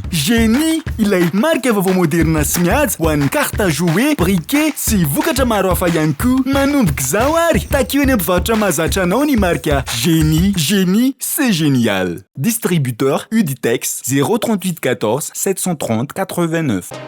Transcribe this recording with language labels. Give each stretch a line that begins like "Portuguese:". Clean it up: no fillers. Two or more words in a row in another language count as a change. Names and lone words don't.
Malagasy: Génie ilay marika vaovao moderna sy mihaja ho an'ny
French: carte à jouer,
Malagasy: briquet sy vokatra maro hafa ihany koa. Manomboka izao ary takeo eny am-pivarotra mahazatra anao ny marika Génie.
French: Génie, c'est génial. Distributeur Uditex 038 14 730 89.